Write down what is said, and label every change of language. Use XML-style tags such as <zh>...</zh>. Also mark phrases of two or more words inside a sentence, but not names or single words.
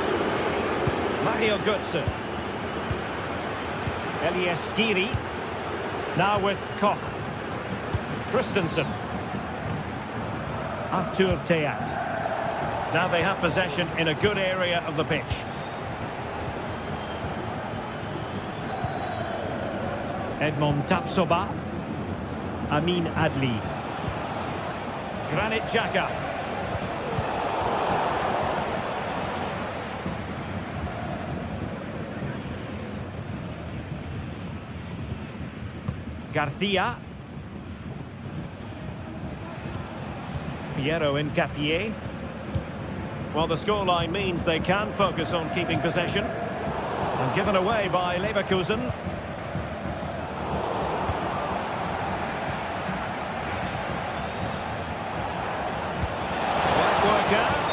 <en>Mario Götze. Elias Skiri. Now with Koch. Christensen. Artur Teat. Now they have possession in a good area of the pitch. Edmond Tapsoba. Amin Adli. Granit Xhaka. Garcia. Piero Incapié. Well, the scoreline means they can focus on keeping possession. And given away by Leverkusen. Might work out.</en>